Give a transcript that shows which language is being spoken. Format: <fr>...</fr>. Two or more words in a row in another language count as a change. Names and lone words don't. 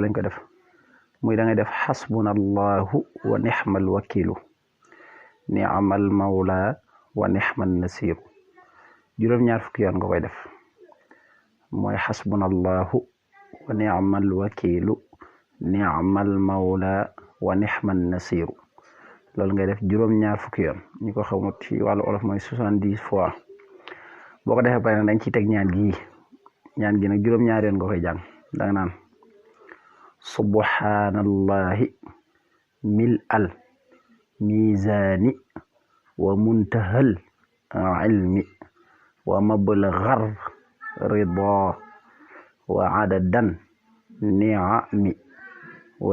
<wo>lañ ko def muy da ngay def</wo> <ar>حسبنا الله ونعم الوكيل نعم المولى ونعم النصير</ar> <wo>juróom-ñaar fukki yoon nga koy def mooy</wo> <ar>حسبنا الله ونعم الوكيل نعم المولى ونعم النصير</ar> <wo>loolu ngay def juróom-ñaar fukki yoon ñi ko xamut ci wàllu olof mooy 70 fois boo ko defee pare nag dañ ciy teg ñaan gi nag juróom-ñaar yoon nga koy jàng danga naan</wo> <ar>سبحان الله ملء الميزان ومنتهى العلم و ومبلغ الرضا وعدد النعم و</ar>